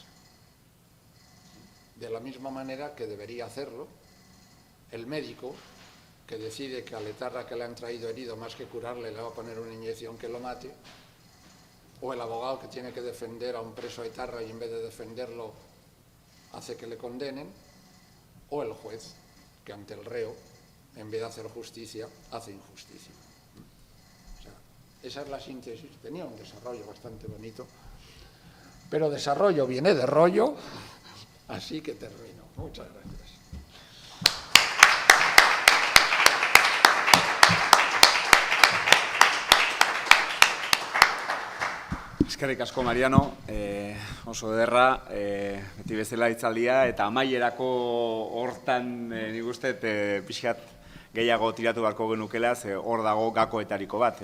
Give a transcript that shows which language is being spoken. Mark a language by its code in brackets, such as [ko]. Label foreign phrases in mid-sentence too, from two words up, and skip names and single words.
[es] De la misma manera que debería hacerlo el médico que decide que al etarra que le han traído herido, más que curarle, le va a poner una inyección que lo mate, o el abogado que tiene que defender a un preso etarra y en vez de defenderlo hace que le condenen, o el juez que ante el reo, en vez de hacer justicia, hace injusticia. O sea, esa es la síntesis. Tenía un desarrollo bastante bonito, Pero desarrollo viene de rollo, así que termino. Muchas gracias. [eu] Eskerrik asko, Mariano, oso ederra, beti bezala hitzaldia, eta amaierako hortan nik uste pixkat gehiago tiratu beharko genukela, ze hor dago gakoetariko bat.